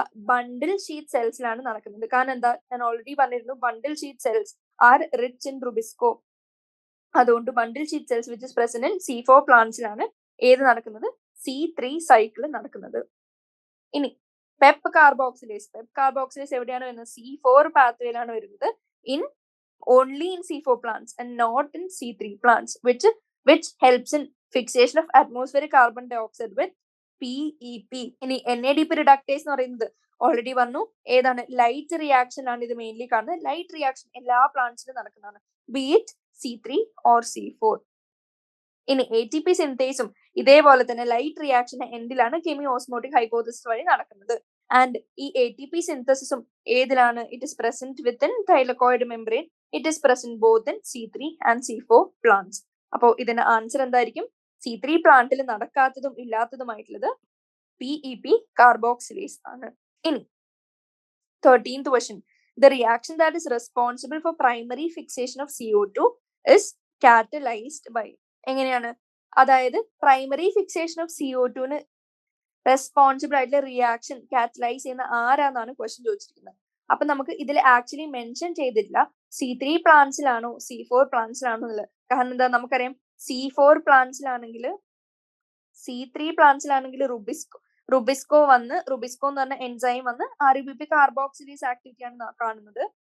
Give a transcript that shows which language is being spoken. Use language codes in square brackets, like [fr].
[ml] ബണ്ടിൽ sheet സെൽസിലാണ് നടക്കുന്നത്. കാരണം എന്താ? ഞാൻ ഓൾറെഡി പറഞ്ഞിരുന്നു, [en] Bundle sheath cells are rich in rubisco. [ml] അതുകൊണ്ട് ബണ്ടിൽ sheet cells which is present in C4 പ്ലാന്റ്സിലാണ് ഏത് നടക്കുന്നത്? C3 സൈക്കിൾ നടക്കുന്നത്. ഇനി പെപ്പ് കാർബോക്സിലേസ് എവിടെയാണ് വരുന്നത്? C4 പാത്വേയിലാണ് വരുന്നത്. [en] only in C4 plants and not in C3 plants, which helps in fixation of atmospheric carbon dioxide with PEP. [ml] ഇനി NADP reductase എന്ന് പറയുന്നത് ഓൾറെഡി വന്നു. ഏതാണ്? ലൈറ്റ് റിയാക്ഷൻ ആണ് ഇത് മെയിൻലി കാണുന്നത്. ലൈറ്റ് റിയാക്ഷൻ എല്ലാ പ്ലാന്റ്സിലും നടക്കുന്നതാണ്, B it C3 or C4. ഇനി ATP സിന്തേസും ഇതേപോലെ തന്നെ ലൈറ്റ് റിയാക്ഷന്റെ എൻഡിലാണ് കെമിയോസ്മോട്ടിക് ഹൈപ്പോതെസിസ് വഴി നടക്കുന്നത്. ആൻഡ് ഈ ATP സിന്തസിസും ഏതിലാണ്? [en] It is present within thylakoid membrane. It is present both in C3 and C4 plants. [ml] അപ്പോൾ ഇതിന്റെ ആൻസർ എന്തായിരിക്കും? C3 പ്ലാന്റിൽ നടക്കാത്തതും ഇല്ലാത്തതുമായിട്ടുള്ളത് PEP കാർബോക്സിലേസ് ആണ്. ഇനി [en] 13th question. The reaction that is responsible for primary fixation of CO2 is catalyzed by. [ml] എങ്ങനെയാണ്? അതായത് primary fixation of CO2ന് responsible ആയിട്ടുള്ള reaction catalyse ചെയ്യുന്ന ആരാന്നാണ് ക്വസ്റ്റ്യൻ ചോദിച്ചിരിക്കുന്നത്. അപ്പൊ നമുക്ക് ഇതിൽ ആക്ച്വലി മെൻഷൻ ചെയ്തിട്ടില്ല C3 പ്ലാന്റ്സിലാണോ C4 പ്ലാന്റ്സിലാണോ എന്നുള്ളത്. കാരണം എന്താ? നമുക്കറിയാം C4 പ്ലാന്റ്സിലാണെങ്കിൽ C3 പ്ലാന്റ്സിലാണെങ്കിൽ റുബിസ്കോ എന്ന് പറഞ്ഞ എൻസൈം വന്ന് RUBP കാർബോക്സിലേസ് ആക്ടിവിറ്റിയാണ് കാണുന്നത്.